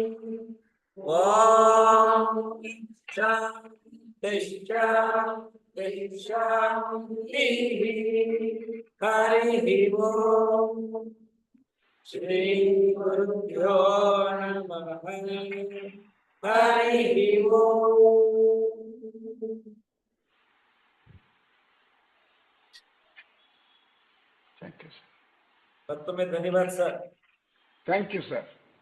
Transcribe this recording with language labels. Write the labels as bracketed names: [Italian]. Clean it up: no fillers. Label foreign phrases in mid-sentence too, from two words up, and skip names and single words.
[Sanskrit] ಓಂ ಶಾಂತಿ ಶಾಂತಿ ಶಾಂತಿ. ಹರಿ ಓಂ. ಶ್ರೀ ಗುರುಭ್ಯೋ ನಮಃ. ಹರಿ ಓಂ. [English] thank you sir. [Kannada] ಮತ್ತೊಮ್ಮೆ ಧನ್ಯವಾದ ಸರ್. [English] thank you sir.